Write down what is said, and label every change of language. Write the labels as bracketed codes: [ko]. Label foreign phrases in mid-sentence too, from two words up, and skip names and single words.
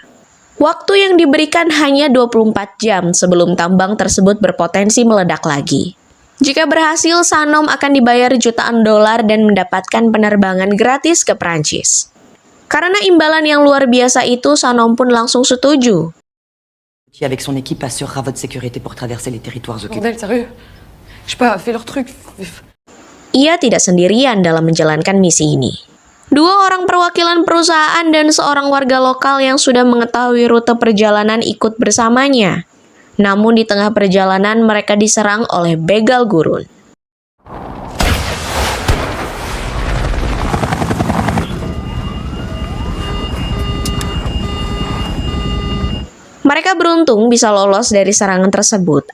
[id] Waktu yang diberikan hanya 24 jam sebelum tambang tersebut berpotensi meledak lagi. Jika berhasil, Sanom akan dibayar jutaan dolar dan mendapatkan penerbangan gratis ke Prancis. Karena imbalan yang luar biasa itu, Sanom pun langsung setuju. [fr] Qui avec son équipe assurera votre sécurité pour traverser les territoires occupés. Bordel, sérieux? Je sais pas, fais leur truc. [id] Ia tidak sendirian dalam menjalankan misi ini. Dua orang perwakilan perusahaan dan seorang warga lokal yang sudah mengetahui rute perjalanan ikut bersamanya. Namun di tengah perjalanan mereka diserang oleh begal gurun. Mereka beruntung bisa lolos dari serangan tersebut.